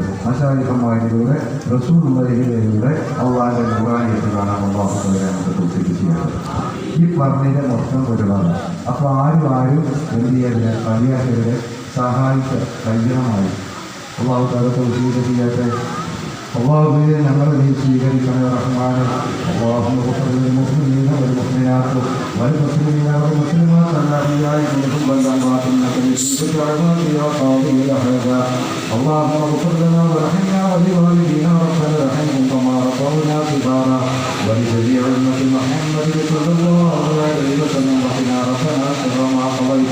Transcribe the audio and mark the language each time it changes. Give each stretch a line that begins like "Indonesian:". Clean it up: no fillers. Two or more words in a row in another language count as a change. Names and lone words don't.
Malayalam: മശായിഖന്മാരിലൂടെ റസൂലുള്ളയിലൂടെ അള്ളാഹിൻ്റെ ഖുർആനിലേക്ക് കാണാൻ അല്ലാഹു നമുക്ക് തൗഫീഖ് ചെയ്യണം. ഈ പറഞ്ഞതിൻ്റെ മൊത്തം ഒരുപാട്. അപ്പോൾ ആരും എന്ത് ചെയ്യരുത്, കളിയാക്കരുത്, സഹായിക്കുക കഴിയണമായി.
Arabic: الله تعالى
Malayalam: തൗഫീഖ് ചെയ്യട്ടെ. അല്ലാഹുവേ ഞങ്ങളെ നീ സ്വീകരിക്കണേ റഹ്മാനെ.
Arabic: اللهم اغفر للمؤمنين والمؤمنات والمسلمين والمسلمات الأحياء منهم والأموات إنك بكل عباد يا قاضي الحاجات. اللهم اغفر لنا وارحمنا ولوالدينا ربنا ارحمهم كما ربونا صغارا ولجميع أمة محمد صلى الله عليه وسلم وقنا ربنا شر ما قضيت.